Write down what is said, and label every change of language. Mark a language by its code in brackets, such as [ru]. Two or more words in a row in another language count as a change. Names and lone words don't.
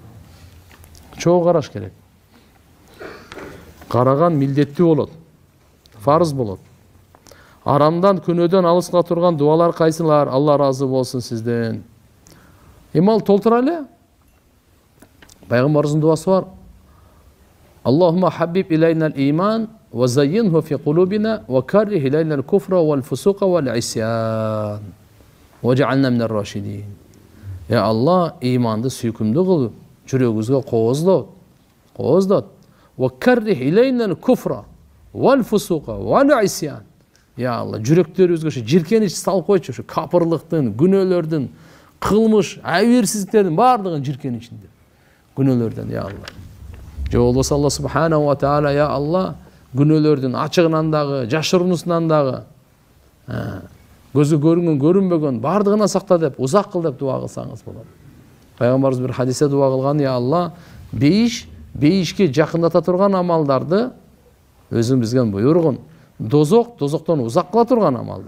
[ky] Чогуу караш керек. Караган милдеттүү болот. Фарыз болот. Арамдан, күнөөдөн алыска турган дуалар кайсылар? Алла разы болсун сизден. Эмал толтура эле. Пайгамбарыбыздын дуасы бар. [ar] اللهم حبب إلينا الإيمان وزينه في قلوبنا وكره إلينا الكفر والفسوق والعصيان واجعلنا من الراشدين. [ky] Я Алла, иманды сүйкүмдүү кылып, жүрөгүбүзгө кооздот. [ar] وكره إلينا الكفر والفسوق والعصيان. [ky] Я Алла, жүрөктөрүбүзгө ошо жиркенич салып койчу, ошо капырлыктын, күнөөлөрдүн, кылмыш, абийирсиздиктердин баардыгын жиркеничинде. Günölörden ya Allah. Же болбосо Алла [ar] سبحانه وتعالى [ky] я Алла günölөрдүн ачыгынан дагы, жашырынысынан дагы, көзү көрүнгөн, көрүнбөгөн бардыгына сакта деп, узак кыл деп дуа кылсаңыз болот. Пайгамбарыбыз бир хадисте дуа кылган, я Алла, бейишке жакындата турган амалдарды өзүң бизге буйругун. Дозоктон узак кыла турган амалдар.